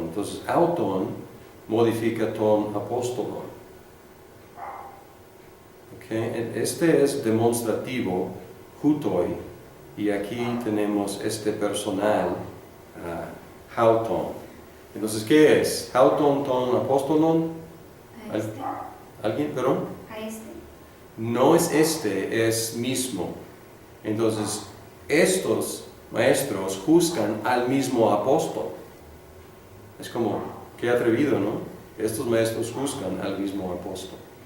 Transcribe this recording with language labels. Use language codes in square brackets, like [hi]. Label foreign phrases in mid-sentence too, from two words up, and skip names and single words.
[es] Entonces, auton modifica [el] τὸν ἀπόστολον. [es] Okay. Este es demonstrativo, hutoi, y aquí tenemos este personal, hauton. Entonces, ¿qué es? [el] αὐτὸν τὸν ἀπόστολον. [es] A este, ¿Alguien, perdón? a este. No es este, es mismo. Entonces, estos maestros juzgan al mismo apóstol. Es como, qué atrevido, ¿no? Estos maestros juzgan al mismo apóstol.